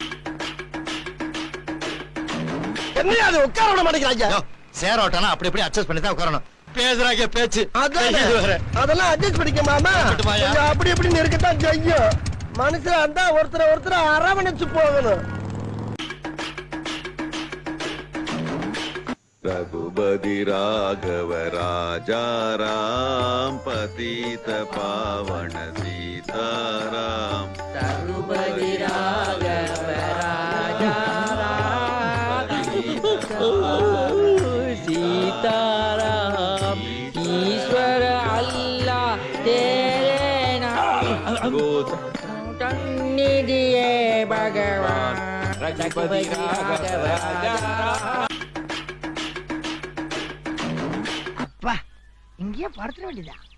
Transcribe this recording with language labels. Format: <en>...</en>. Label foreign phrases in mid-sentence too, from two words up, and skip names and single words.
<ta>என்னையா அது உட்கார விட மாட்டேங்கிறாங்க? சேர் ஓட்டனா அப்படி இப்படி அட்ஜஸ்ட் பண்ணி தான் உட்காரணும். பேசுறாங்க பேச்சு. அதெல்லாம் அட்ஜஸ்ட் பண்ணிக்க மாமா. அப்படி இப்படி இருக்கத்தான் செய்யும். மனுஷன் அந்த ஒருத்தர் அரவணைச்சு போகணும்.</ta> <hi>रघुपति राघव राजा राम पतित पावन सीताराम। रघुपति राघव राजा राम सीताराम। ईश्वर अल्लाह तेरे नाम दिए भगवान। रघुपति राघव राजा</hi> <ta>இங்கே படுத்துற வேண்டியதா?</ta>